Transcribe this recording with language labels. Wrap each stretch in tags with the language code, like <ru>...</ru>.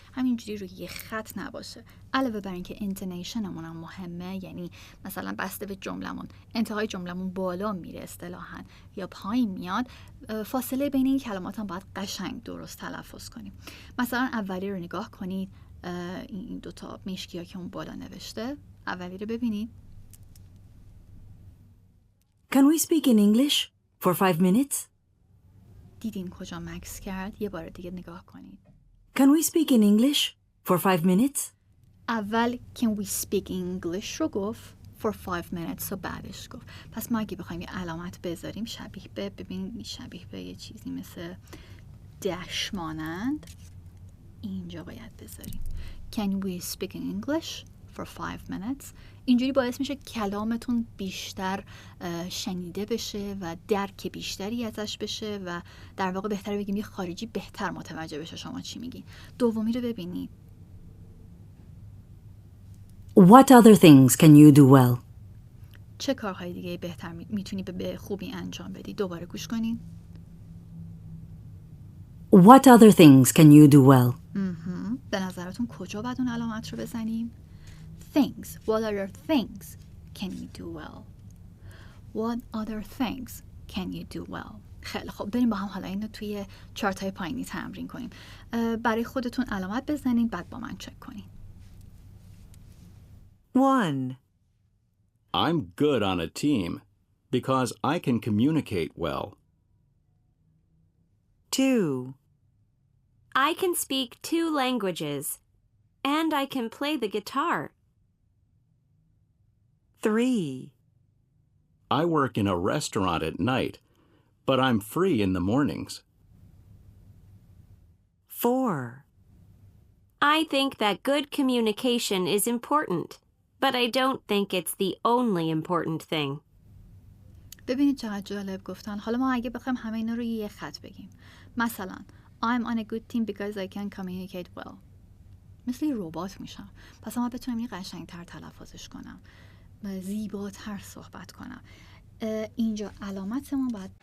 <fa>همینجوری روی یه خط نباشه. علاوه بر اینکه انتونیشنمون هم مهمه، یعنی مثلا بسته به جملمون انتهای جملمون بالا میره اصطلاحاً یا پایین میاد، فاصله بین این کلمات هم باید قشنگ درست تلفظ کنیم. مثلا اولی رو نگاه کنید، این 2 تا مشکی ها که اون بالا نوشته، اولی رو ببینید.</fa> <en>Can we speak in English for 5 minutes?</en> <fa>دیدین کجا مکس کرد؟ یه بار دیگه نگاه کنید.</fa> <en>Can we speak in English for 5 minutes?</en> <fa>اول can we speak English رو گفت، for 5 minutes رو بعدش گفت. پس ما اگه بخوایم یه علامت بذاریم شبیه به، ببینید شبیه به یه چیزی مثل دش مانند اینجا باید بذاریم. Can we speak in English</fa> <en>for 5 minutes.</en> <fa>اینجوری باعث میشه کلامتون بیشتر شنیده بشه و درک بیشتری ازش بشه و در واقع بهتره بگیم یه خارجی بهتر متوجه بشه شما چی میگین. دومی رو ببینید.</fa> <en>What other things can you do well?</en> <fa>چه کارهای دیگه بهتر میتونی به خوبی انجام بدی؟ دوباره گوش کنین.</fa> <en>What other things can you do well?</en> <fa>به نظرتون کجا باید اون علامت رو بزنیم؟ Things.</fa> <en>What other things can you do well? What other things can you do well?</en> <fa>خیلی خب، بریم با هم حالا اینو توی چارت های پایینی تمرین کنیم. برای خودتون علامت بزنین، بعد با من چک کنین.</fa> <en>1. I'm good on a team because I can communicate well. 2. I can speak 2 languages, and I can play the guitar. 3. I work in a restaurant at night, but I'm free in the mornings. 4. I think that good communication is important, but I don't think it's the only important thing.</en> <fa>ببینید چقدر جالب گفتن. حالا ما اگه بخوایم همه اینا رو یه خط بگیم، مثلا I'm on a good team because I can communicate well. مثل یه ربات میشم. پس ما بتونم این قشنگتر تلفظش کنم، زیباتر صحبت کنم. اینجا علامت ما باید</fa>